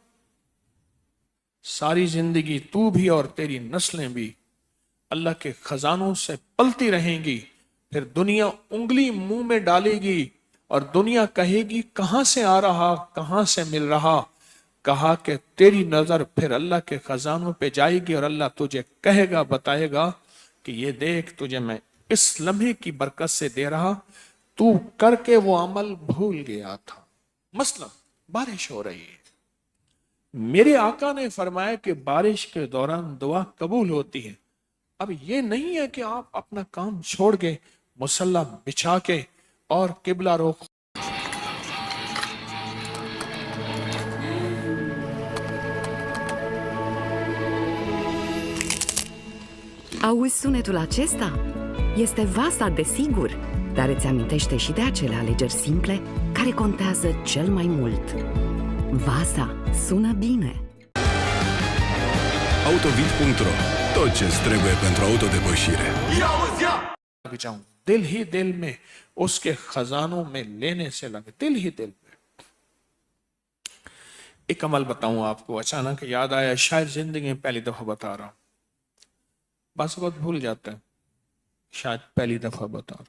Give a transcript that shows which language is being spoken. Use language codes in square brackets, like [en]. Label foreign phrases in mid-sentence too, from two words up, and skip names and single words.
[ur] ساری زندگی تو بھی اور تیری نسلیں بھی اللہ کے خزانوں سے پلتی رہیں گی، پھر دنیا انگلی منہ میں ڈالے گی اور دنیا کہے گی کہاں سے آ رہا، کہاں سے مل رہا، کہا کہ تیری نظر پھر اللہ کے خزانوں پہ جائے گی اور اللہ تجھے کہے گا، بتائے گا کہ یہ دیکھ تجھے میں اس لمحے کی برکت سے دے رہا، تو کر کے وہ عمل بھول گیا تھا۔ مثلا بارش ہو رہی ہے، میرے آقا نے فرمایا کہ بارش کے دوران دعا قبول ہوتی ہے۔ اب یہ نہیں ہے کہ آپ اپنا کام چھوڑ کے مصلی بچھا کے اور قبلہ رخ [ro] Auzi sunetul acesta? Este Vasa, desigur, dar îți amintește și de acele alegeri simple care contează cel mai mult. Vasa sună bine. Autovid.ro. Tot ce-ți trebuie pentru autodepășire. [ur] لگ جاؤں، دل ہی دل میں اس کے خزانوں میں لینے سے لگے، دل ہی دل میں۔ ایک عمل بتاؤں آپ کو، اچانک یاد آیا، شاید زندگی میں پہلی دفعہ بتا رہا ہوں، بس وقت بھول جاتا ہے، شاید پہلی دفعہ بتا رہا ہوں۔